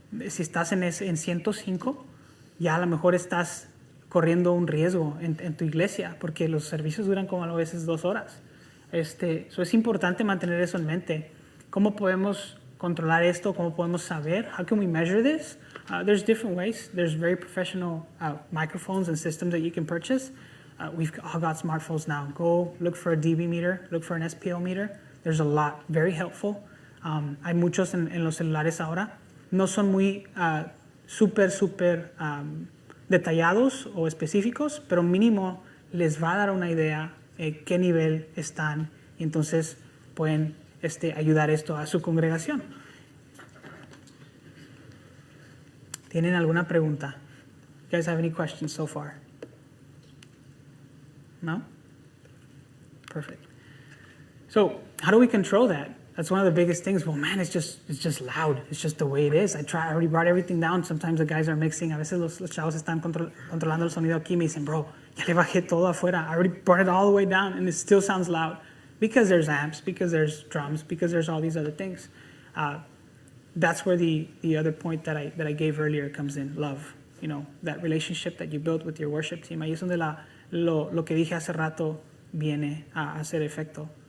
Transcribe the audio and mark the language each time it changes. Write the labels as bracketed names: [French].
[Spanish] Si estás en 105, ya a lo mejor estás corriendo un riesgo en tu iglesia, porque los servicios duran como a veces 2 horas. So es importante mantener eso en mente. ¿Cómo podemos controlar esto? ¿Cómo podemos saber? [English] How can we measure this? There's different ways. There's very professional microphones and systems that you can purchase. We've all got smartphones now. Go look for a dB meter, look for an SPL meter. There's a lot, very helpful. [Spanish] Hay muchos en los celulares ahora. No son muy súper detallados o específicos, pero mínimo les va a dar una idea qué nivel están y entonces pueden ayudar esto a su congregación. ¿Tienen alguna pregunta? [English] You guys have any questions so far? No? Perfect. So, how do we control that? That's one of the biggest things. Well, man, it's just loud. It's just the way it is. I already brought everything down. Sometimes the guys are mixing. [Spanish] A veces los chavos están controlando el sonido aquí. Me dicen, bro, ya le bajé todo afuera. [English] I already brought it all the way down, and it still sounds loud. Because there's amps, because there's drums, because there's all these other things. That's where the other point that I gave earlier comes in, love. You know, that relationship that you built with your worship team. [Spanish] Ahí es donde lo que dije hace rato viene a hacer efecto.